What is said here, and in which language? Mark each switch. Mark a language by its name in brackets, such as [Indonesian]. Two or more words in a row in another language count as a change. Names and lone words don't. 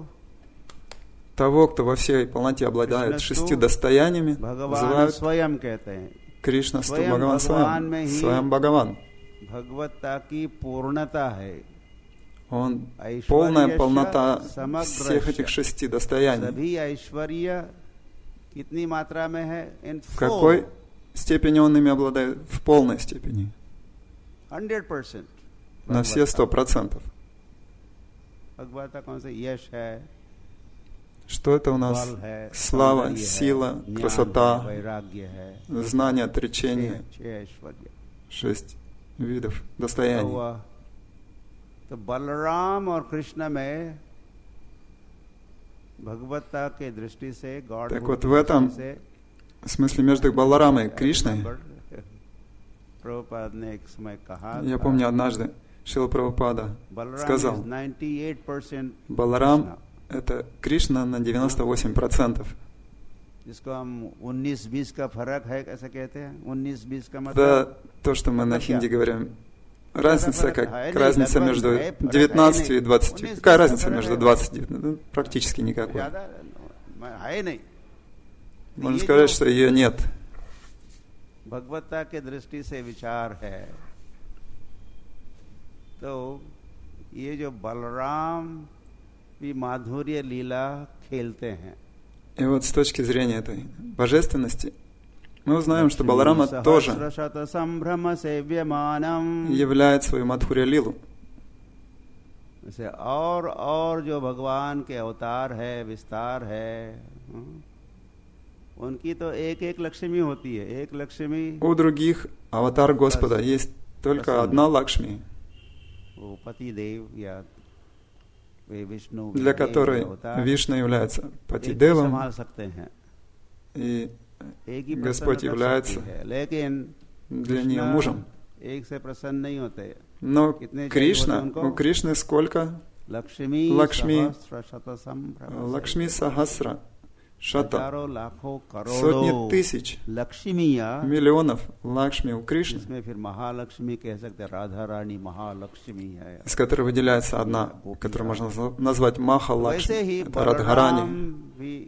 [Russian] Того, кто во всей полноте обладает 6 достояниями, [Hindi] भगवान [Russian] называют [Hindi] स्वयं कहते हैं। [Russian] Кришнасту [Hindi] स्वयं [Russian] Бхагаван [Hindi] भगवान में ही [Russian] Своем Бхагаван. [Hindi] भगवत्ता की पूर्णता है। [Russian] Он [Hindi] ऐश्वर्यस्य [Russian] полная полнота [Hindi] समग्रस्य, [Russian] всех этих 6 достояний. [Hindi] सभी ऐश्वर्य कितनी मात्रा में है? इन [Russian] В какой степени он ими обладает? В полной степени. [Hindi] 100%। [Russian] На все 100%. [Hindi] भगवत्ता कौन से? यश है, [Russian] Что это у нас? [Hindi] बल है, [Russian] Слава, [Hindi] सौंदर्य है, [Russian] сила, [Hindi] ज्ञान है, [Russian] красота, [Hindi] वैराग्य है, [Russian] знание, отречение. [Hindi] 6 ऐश्वर्य। [Russian] 6 видов достояний. [Hindi] तो बलराम और कृष्ण में भगवत्ता के दृष्टि से, गॉड [Russian] Так вот в этом в смысле между Баларамой и Кришной, [Hindi] प्रभुपाद ने एक समय कहा, [Russian] я помню однажды Шрила Прабхупада [Hindi] बलराम [Russian] сказал, 98% Баларам это Кришна на 98%. [Hindi] जिसको हम 19-20 का फर्क है कैसे कहते हैं? 19-20 का मतलब [Russian] Да, то, что мы на хинди говорим. Разница как разница между 19 и 20. Какая разница между 20 и 19? Ну, практически никакой. [Hindi] ज्यादा है नहीं। [Russian] Можно сказать, что ее нет. [Hindi] भगवत्ता के दृष्टि से विचार है तो ये जो बलराम भी माधुर्य लीला खेलते हैं। [Russian] И вот с точки зрения этой божественности мы узнаем, что Баларама тоже являет свою Мадхурья Лилу. [Hindi] और जो भगवान के अवतार है, विस्तार है, उनकी तो एक लक्ष्मी होती है, एक लक्ष्मी। [Russian] У других аватар Господа есть только одна Лакшми, [Hindi] वो पति देव या विष्णु, [Russian] для которой Вишну является Патидевом, и Господь является для нее мужем. Но Кришна, у Кришны сколько? [Sanskrit] लक्ष्मी सहस्र शत, [Russian] сотни тысяч, миллионов Лакшми у Кришны, из которой выделяется одна, которую можно назвать Маха Лакшми, это Радхарани.